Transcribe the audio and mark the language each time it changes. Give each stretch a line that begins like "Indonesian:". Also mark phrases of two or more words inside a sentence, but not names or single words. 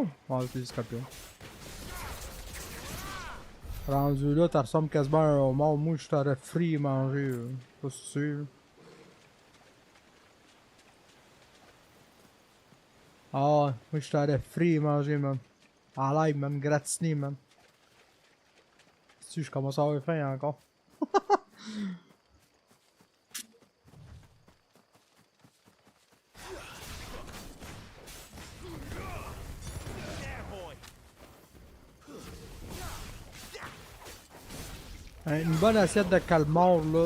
French: Ouais, c'est des scorpions. Rendu là, t'as ressembles quasiment à un homard. Moi, je t'aurais frit et mangé. Pas sûr. Ah, ouais, moi, je t'aurais frit et mangé, man. En live, man. Gratiné, man. Si, je commence à avoir faim encore. Une bonne assiette de calmar, là.